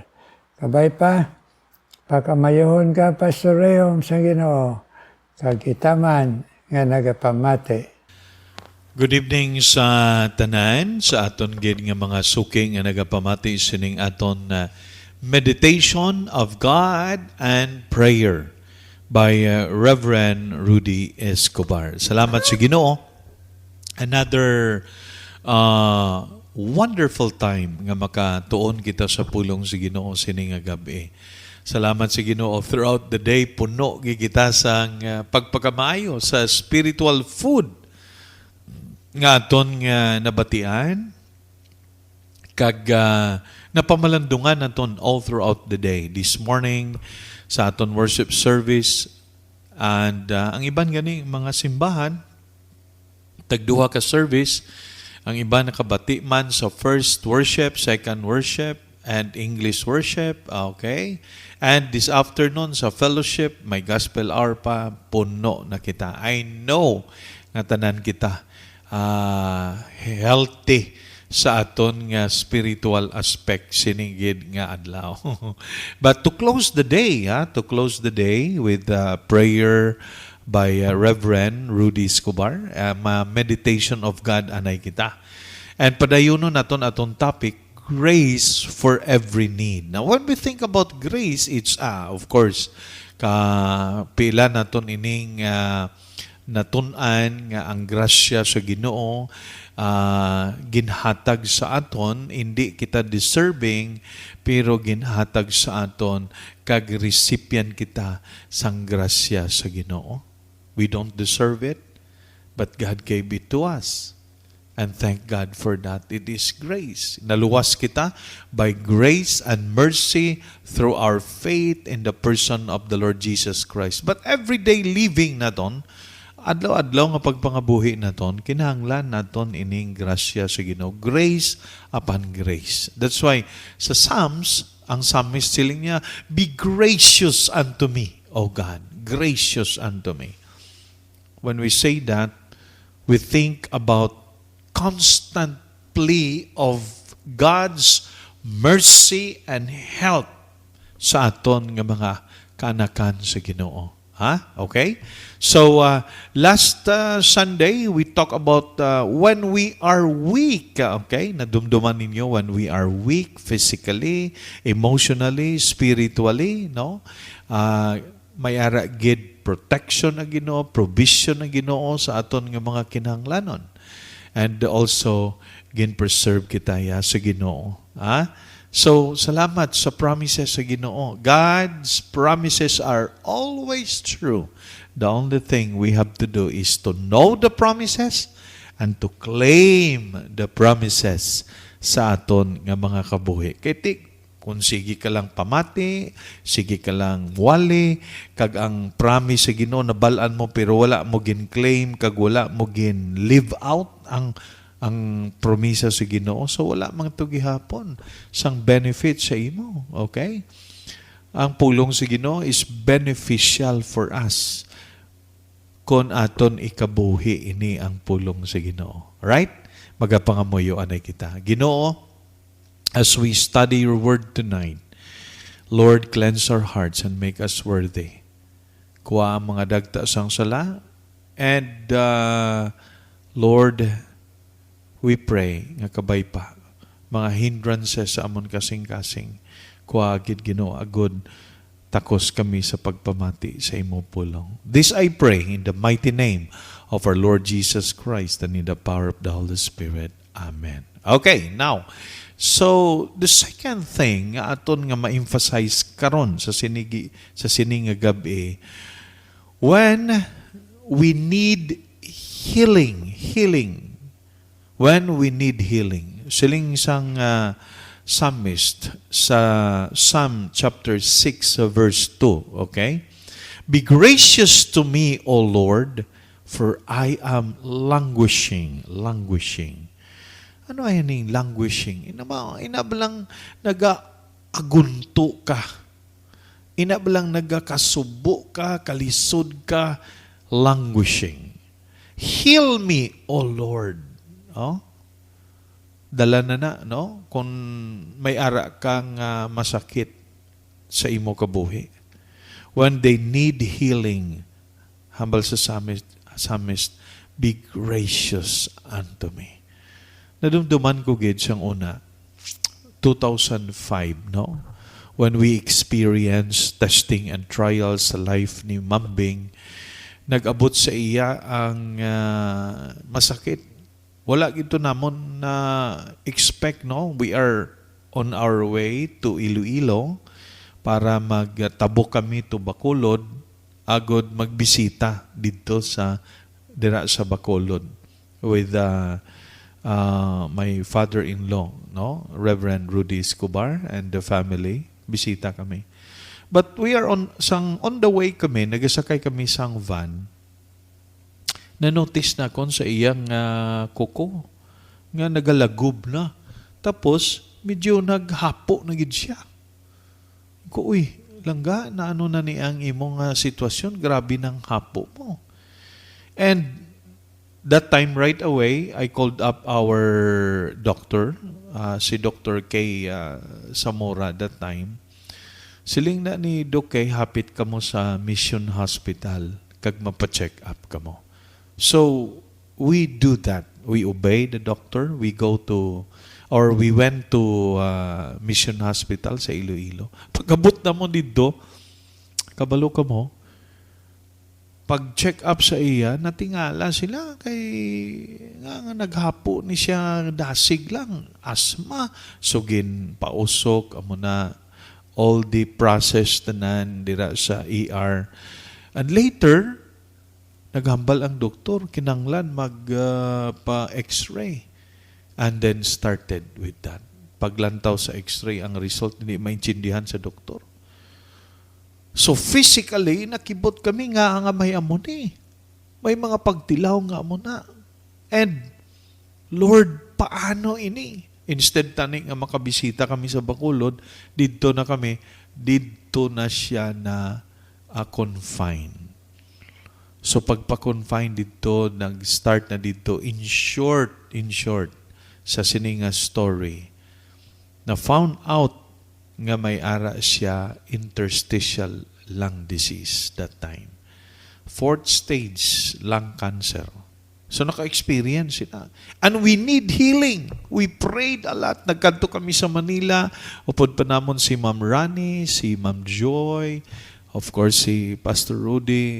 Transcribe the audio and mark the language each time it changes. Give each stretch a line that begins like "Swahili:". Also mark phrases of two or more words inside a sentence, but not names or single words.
Hiligaynon: Kabay pa, pakamayahon ka, Pastor Rayhong sa Ginoo, kag itaman nga nagapamati.
English: Good evening
Hiligaynon: sa tanan, sa aton gid nga mga suking nga nagapamati sining aton
English: meditation of God and prayer by Reverend Rudy Escobar.
Hiligaynon: Salamat sa Ginoo.
English: Another wonderful time
Hiligaynon: nga makatuon kita sa pulong sa Ginoo sining nga gabi. Salamat sa Ginoo,
English: throughout the day
Hiligaynon: puno gid kita sang pagpakamayo sa
English: spiritual food
Hiligaynon: nga aton nga nabatian kag napamalandungan naton
English: all throughout the day. This morning
Hiligaynon: sa aton
English: worship service and
Hiligaynon: ang iban gani mga simbahan tagduha ka service, ang iba nakabati man sa
English: first worship, second worship, and English worship. Okay? And this afternoon
Hiligaynon: sa fellowship, may
English: gospel hour
Hiligaynon: pa, puno na kita.
English: I know
Hiligaynon: nga tanan kita healthy sa aton nga spiritual aspect sinigid nga adlaw.
English: But to close the day with prayer by Reverend Rudy Escobar, meditation of God
Hiligaynon: anay kita. And padayunon naton aton topic,
English: grace for every need. Now, when we think about grace, it's of course
Hiligaynon: pila naton ining natun-an nga ang grasya sa Ginoo ginhatag sa aton, hindi kita deserving, pero ginhatag sa aton kag recipient kita sang grasya sa Ginoo.
English: We don't deserve it, but God gave it to us. And thank God for that. It is grace.
Hiligaynon: Naluwas kita
English: by grace and mercy through our faith in the person of the Lord Jesus Christ. But everyday living
Hiligaynon: naton, adlaw-adlaw nga pagpangabuhi naton, kinahanglan naton ining grasya sa Ginoo.
English: Grace upon grace. That's why
Hiligaynon: sa Psalms, ang psalmist siling niya,
English: be gracious unto me, O God. Gracious unto me. When we say that, we think about constant plea of God's mercy and help
Hiligaynon: sa aton nga mga kaanakan sa Ginoo. Ha?
English: Okay? So, last Sunday, we talk about when we are weak. Okay?
Hiligaynon: Nadumduman ninyo
English: when we are weak physically, emotionally, spiritually.
Hiligaynon: No? May ara gid protection na Ginoo, provision na Ginoo sa aton nga mga kinahanglanon.
English: And also,
Hiligaynon: gin-preserve kita sa Ginoo. So, salamat sa promises sa Ginoo.
English: God's promises are always true. The only thing we have to do is to know the promises and to claim the promises
Hiligaynon: sa aton nga mga kabuhi. Kaya kung sige ka lang pamati, sige ka lang wali, kag ang promise sa Ginoo nabalaan mo pero wala mo gin-claim, kag wala mo gin-live out ang promisa sa Ginoo, so wala mang to gihapon sang benefit sa imo. Okay? Ang pulong sa Ginoo
English: is beneficial for us
Hiligaynon: kon aton ikabuhi ini ang pulong sa Ginoo. Right? Magapangamuyo anay kita. Ginoo,
English: as we study your word tonight, Lord, cleanse our hearts and make us worthy.
Hiligaynon: Kuha ang mga dagta sang sala.
English: And, Lord, we pray
Hiligaynon: nga kabay pa, mga hindrances sa amon kasing-kasing, kuha agid Ginoo agud, takos kami sa pagpamati sa imo pulong.
English: This I pray in the mighty name of our Lord Jesus Christ and in the power of the Holy Spirit.
Hiligaynon: Amen.
English: Okay, now, so, the second thing
Hiligaynon: aton nga ma-emphasize karon sa sining nga gabi,
English: when we need healing. When we need healing.
Hiligaynon: Siling isang psalmist sa Psalm chapter 6 verse 2, okay?
English: Be gracious to me, O Lord, for I am languishing.
Hiligaynon: Ano ay ning languishing? Inabalang nag-agunto ka. Inabalang nagkasubo ka, kalisod ka,
English: languishing. Heal me, O Lord. Oh?
Hiligaynon: Dala na, no? Kung may ara kang masakit sa imo kabuhi.
English: When they need healing,
Hiligaynon: hambal sa psalmist,
English: be gracious unto me.
Hiligaynon: Nadumduman ko gid siyang una, 2005, no?
English: When we experience testing and trials sa life ni Mambing,
Hiligaynon: nag-abot sa iya ang masakit. Wala gito namon na expect, no?
English: We are on our way to Iloilo
Hiligaynon: para magtabok kami
English: to Bacolod,
Hiligaynon: agod magbisita dito dira sa Bacolod
English: with my father-in-law, no? Reverend Rudy Escobar and the family.
Hiligaynon: Bisita kami.
English: But we are on the way
Hiligaynon: kami, nagasakay kami sang van. Na-notice na kon sa iyang kuko nga nagalagob na. Tapos medyo naghapo na gid siya. Ko, uy, langga na ano na ni ang imong sitwasyon, grabe ng hapo mo.
English: And that time, right away, I called up our doctor, si Dr. K. Zamora that time.
Hiligaynon: Siling na ni Doc K, hapit ka mo sa Mission Hospital, kag mapacheck up ka mo.
English: So, we do that. We obey the doctor. We went to Mission Hospital sa Iloilo.
Hiligaynon: Pagkabot na mo dito, kabalo ka mo, pag-check up sa iya, natingala sila kay nga naghapo ni siya dasig lang, asma, sugin pausok amo na
English: all the process
Hiligaynon: tanan dira sa ER.
English: And later
Hiligaynon: naghambal ang doktor kinanglan pa X-ray and then started with that. Paglantaw sa X-ray ang result hindi maintindihan sa doktor. So physically, nakibot kami nga may amo ni. May mga pagtilaw nga amo na.
English: And, Lord,
Hiligaynon: paano ini? Instead tani nga makabisita kami sa Bacolod, dito na kami, dito na siya na confined. So pagpa-confine dito, nag-start na dito,
English: in short,
Hiligaynon: sa sininga story, na found out nga may ara siya
English: interstitial lung disease that time. 4th stage lung cancer.
Hiligaynon: So naka-experience sila.
English: And we need healing. We prayed a lot.
Hiligaynon: Nagkanto kami sa Manila. Upod pa namon si Ma'am Rani, si Ma'am Joy, of course si Pastor Rudy.